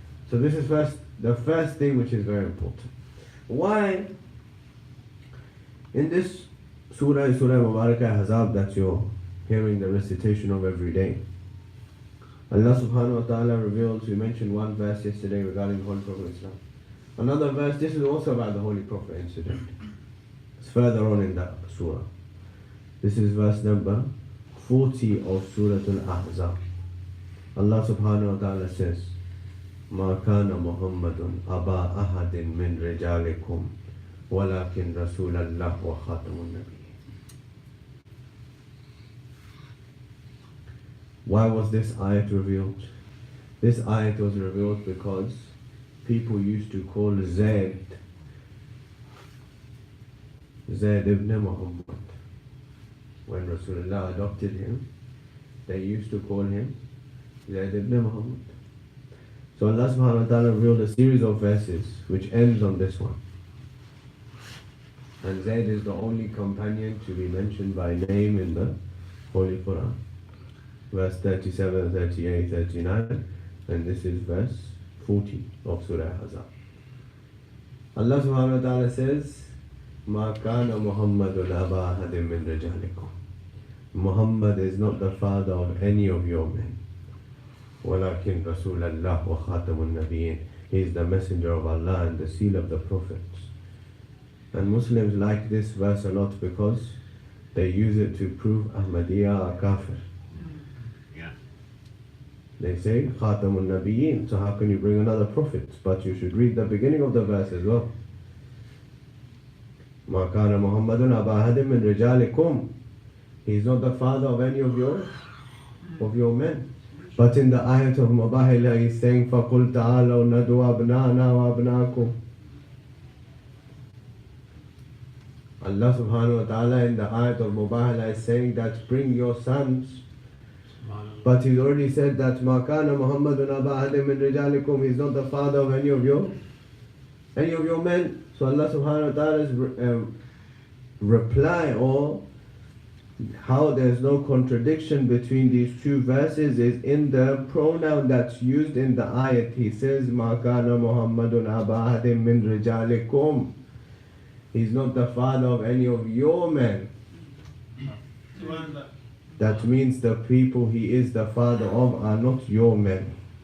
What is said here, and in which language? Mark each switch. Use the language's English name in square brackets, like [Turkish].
[English] So this is the first thing which is very important. Why in this Surah Mubarakah Ahzab that you're hearing the recitation of every day, Allah subhanahu wa ta'ala reveals, we mentioned one verse yesterday regarding the Holy Prophet of Islam. Another verse, this is also about the Holy Prophet incident. It's further on in that surah. This is verse number 40 of Surah Al-Ahzab. Allah subhanahu wa ta'ala says, [Arabic] مَا كَانَ مُحَمَّدٌ أَبَا أَحَدٍ مِّن رِجَالِكُمْ وَلَكِنْ رَسُولَ اللَّهِ وَخَاتَمُ النَّبِيِّينَ. [English] Why was this ayat revealed? This ayat was revealed because people used to call Zayd ibn Muhammad. When Rasulullah adopted him, they used to call him Zayd ibn Muhammad. So Allah subhanahu wa ta'ala revealed a series of verses which ends on this one. And Zayd is the only companion to be mentioned by name in the Holy Quran. Verse 37, 38, 39, and this is verse 40 of Surah Ahzab. Allah subhanahu wa ta'ala says, [Arabic] مَا كَانَ مُحَمَّدٌ أَبَا أَحَدٍ مِّن رِجَالِكُمْ. [English] Muhammad is not the father of any of your men. [Arabic] وَلَكِنْ رَسُولَ اللَّهِ وَخَاتَمُ النَّبِيِّينَ. [English] He is the messenger of Allah and the seal of the prophets. And Muslims like this verse a lot because they use it to prove Ahmadiyya are kafir. They say Khatamun Nabiyyin, so how can you bring another prophet? But you should read the beginning of the verse as well. [Arabic] مَا كَانَ مُحَمَّدٌ أَبَا أَحَدٍ مِّن رِجَالِكُمْ. [English] He is not the father of any of your men. But in the ayat of Mubahala, he's saying [Arabic] فَقُلْ تَعَالَوْا نَدْعُوا أَبْنَاءَنَا وَأَبْنَاءَكُمْ. [English] Allah subhanahu wa ta'ala in the ayat of Mubahala is saying that bring your sons. But he's already said that [Arabic] مَا كَانَ مُحَمَّدٌ أَبَا أَحَدٍ مِّن رِجَالِكُمْ. [English] He's not the father of any of your men. So Allah subhanahu wa ta'ala's reply, or how there's no contradiction between these two verses, is in the pronoun that's used in the ayat. He says [Arabic] مَا كَانَ مُحَمَّدٌ أَبَا أَحَدٍ مِّن رِجَالِكُمْ. [English] He's not the father of any of your men. That means the people he is the father of are not your men.